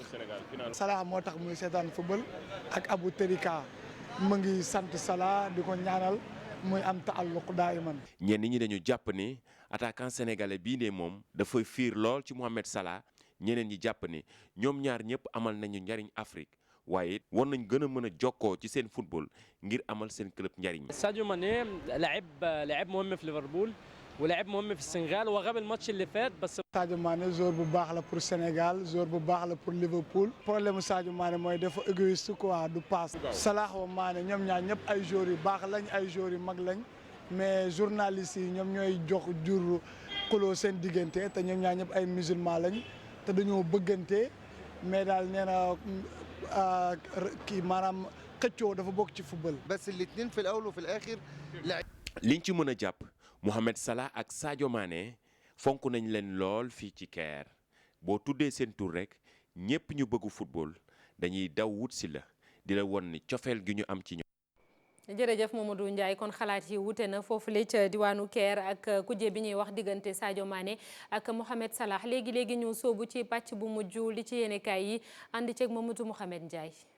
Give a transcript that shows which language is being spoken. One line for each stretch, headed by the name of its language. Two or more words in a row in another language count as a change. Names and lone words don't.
Wolof: Salah moo tax muy seetaan football ak Abou Terika mu ngi sant Salah di ko ñaanal muy am taalluq daayiman. ñenn ñi dañu jàpp ni attaquant sénégalais bii de moom dafay fiir lool ci Mohamed Salah ñeneen ñi jàpp ni ñoom ñaar ñëpp amal nañu njariñ Afrique waaye war nañ gën a mën a jokkoo ci seen football ngir amal seen club njariñ.
Arabic: Sadio Mané لاعب مهم في ليفربول ولاعب مهم في السنغال وغاب الماتش اللي فات بس.
Wolof: Sadio Mané joueur bu baax la pour Sénégal joueur bu baax la pour Liverpool. problème mu Sadio Mané mooy dafa égoïste quoi du passe. Salah wa Mané ñoom ñaar ñëpp ay joueurs yu baax lañ ay joueurs yu mag lañ mais journalistes yi ñoom ñooy jox jur xuloo seen diggante te ñoom ñaar ñëpp ay musulman lañ te dañoo bëggante mais daal nee na kii maanaam xëccoo dafa bokk ci football.
Arabic: بس الاثنين في الاول وفي الاخر.
Wolof: liñ ci mën a jàpp. Mohamed Salah ak Sadio Mané fonk nañ leen lool fii ci Caire boo tuddee seen tur rek ñépp ñu bëggu football dañuy daw wut si la di la won ni cofeel gi ñu am ci ñoom. jërëjëf Mamadou Ndiaye kon xalaat yi wute na foofu la ca diwaanu Caire ak kujje bi ñuy wax diggante Sadio Mané ak Mohamed Salah léegi ñu soobu ci pàcc bu mujj li ci yéenekaay yi ànd ceeg Mamadou Mohamed Ndiaye.